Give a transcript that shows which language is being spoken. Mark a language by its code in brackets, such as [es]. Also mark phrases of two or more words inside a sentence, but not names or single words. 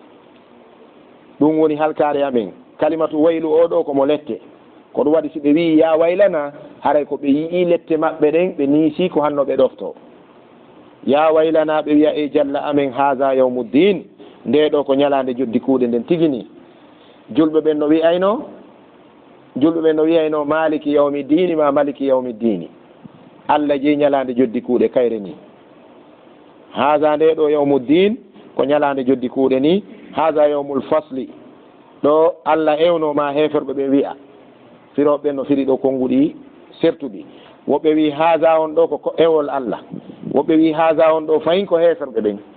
[ff] ɗum woni halkare amen [ar] كلمة ويل [ff] oɗo komo lette ko ɗum waɗi si ɓe wi [ar] يا ويلنا [ff] haray ko ɓe yii lette maɓɓe ɗen ɓe niisi ko hanno ɓe ɗofto [ar] يا ويلنا [ff] ɓe wiya e jalla amen haha yawmuddin nde ɗo ko ñalande joddi kuuɗe nden tigini julɓe ɓen no wiyayno [ar] مالك يوم دين [ff] ma [ar] مالك يوم دين [ff] Allah jeyi ñalande joddi kuuɗe kayre ni haha nde ɗo yawmuddin ko ñalande joddi kuuɗe ni haha [ar] يوم الفصل [ff] ɗo Allah ewnoma heferɓe ɓe wiya firoɓe no firi ɗo konnguɗi sertuɗi woɓɓe wi haha on ɗo ko ewol Allah woɓɓe wi haha on ɗo fayin ko heferɓe ɓen